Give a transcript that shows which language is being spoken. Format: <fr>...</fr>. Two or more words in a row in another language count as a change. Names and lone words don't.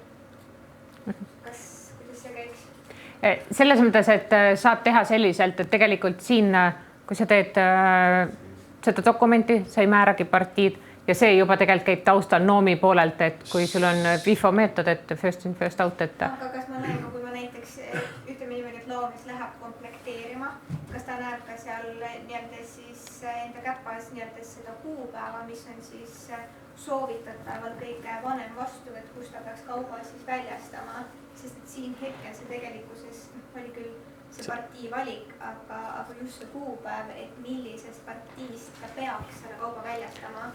<et>Kuidas see käiks? Selles mõttes, et saab teha selliselt, et tegelikult siin, kui sa teed seda dokumenti, sa ei määragi partiid ja see juba tegelikult käib taustal noomi poolelt, et kui sul on FIFO meetod, et</et> <en>first in, first out,</en> <et>et aga kas ma näen, kui ma näiteks ütleme niimoodi, et loomis läheb komplekteerima, kas ta näeb ka seal nii-öelda siis enda käpas nii-öelda seda kuupäeva, mis on siis soovitataval kõige vanem vastuvõtt, kus ta peaks kauba siis väljastama, sest et siin hetkel see tegelikkuses oli küll see partii valik, aga just see kuupäev, et millisest partiist ta peaks selle kauba väljastama?</et>